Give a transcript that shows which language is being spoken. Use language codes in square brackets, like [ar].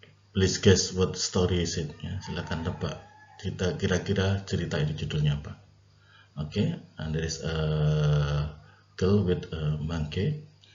[en] Please guess what story is it ya. [id] Silakan tebak kira-kira cerita ini judulnya apa. [en] Okay, and there is a girl with a monkey.